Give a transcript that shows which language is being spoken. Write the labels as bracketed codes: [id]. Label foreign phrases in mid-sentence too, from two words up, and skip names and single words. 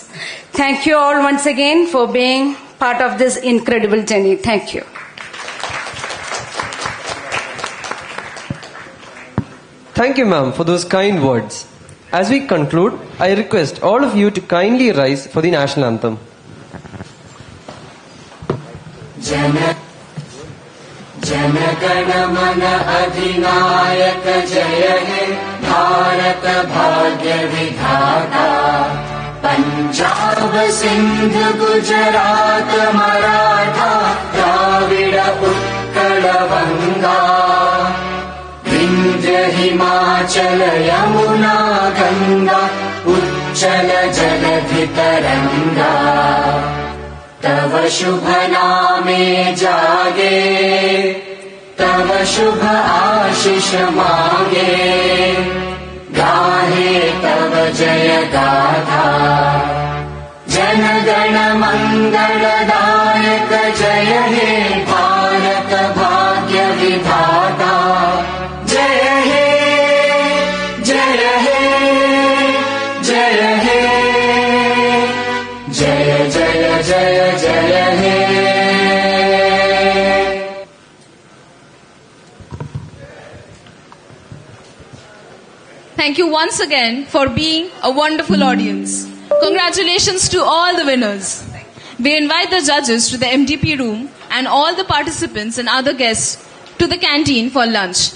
[en] Thank you all once again for being part of this incredible journey. Thank you. Thank you, ma'am, for those kind words. As we conclude, I request all of you to kindly rise for the national anthem. [bn] জনগণমন অধিনায়ক জয় হে ভারত ভাগ্য বিধাতা পঞ্জাব সিন্ধ গুজরাট মরাঠা দ্রাবিড় উৎকল বঙ্গ বিন্ধ্য হিমাচল যমুনা গঙ্গা উচ্ছল জলধি তরঙ্গ তব শুভ নামে জাগে, তব শুভ আশিস মাগে, গাহে তব জয় গাথা। জন গণ মঙ্গলদায়ক জয় হে ভারত ভাগ্য বিধাতা। জয় হে জয় হে জয় হে, জয় জয় জয় জয় হে। [en] Thank you once again for being a wonderful audience. Congratulations to all the winners. We invite the judges to the MDP room and all the participants and other guests to the canteen for lunch.